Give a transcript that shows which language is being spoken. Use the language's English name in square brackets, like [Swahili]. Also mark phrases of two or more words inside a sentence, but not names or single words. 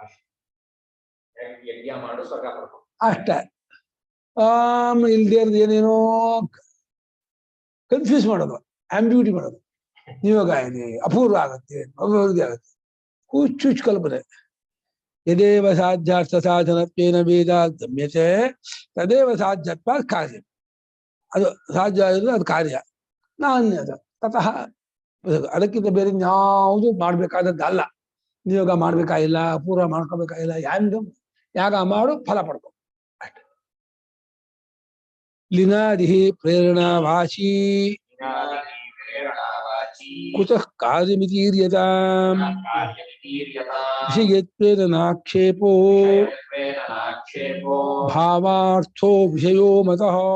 [Kannada] ಯಜ್ಞ ಮಾಡು ಸ್ವರ್ಗ ಪಡ್ಕೊ ಅಷ್ಟೇ. ಇಲ್ದೇ ಏನೇನೋ ಕನ್ಫ್ಯೂಸ್ ಮಾಡೋದು ಆಂಬ್ಯೂಟಿ ಮಾಡೋದು ನಿಯೋಗ ಇದೆ ಅಪೂರ್ವ ಆಗುತ್ತೆ ಅಭಿವೃದ್ಧಿ ಆಗುತ್ತೆ ಹುಚ್ಚುಚ್ಚು ಕಲ್ಪನೆ. [Sanskrit] ಯದೇವ ಸಾಧ್ಯಾರ್ಥ ಸಾಧನತ್ವೇನ ವೇದ ಗಮ್ಯತೆ ತದೇವ ಸಾಧ್ಯತ್ವ ಕಾರ್ಯ [Kannada] ಅದು ಸಾಧ್ಯ ಆಗಿದ್ರೆ ಅದು ಕಾರ್ಯ [Sanskrit] ನಾಣ್ಯದ ತತಃ [Kannada] ಅದಕ್ಕಿಂತ ಬೇರೆ ಯಾವುದು ಮಾಡ್ಬೇಕಾದದ್ದಲ್ಲ. ನಿಯೋಗ ಮಾಡ್ಬೇಕಾಗಿಲ್ಲ ಅಪೂರ್ವ ಮಾಡ್ಕೋಬೇಕಾಗಿಲ್ಲ ಯಾಗ ಮಾಡು ಫಲ ಪಡ್ಕೊ ಅಷ್ಟೆ. [Sanskrit] ಲಿನಾದಿ ಪ್ರೇರಣಾ ವಾಚಿ ಕುತಃ ಕಾರ್ಯಮಿತೀರ್ಯತಾಂ ವಿಷಯತ್ವೇನ ನಾಕ್ಷೇಪೋ ಭಾವಾರ್ಥೋ ವಿಷಯೋ ಮತಃ.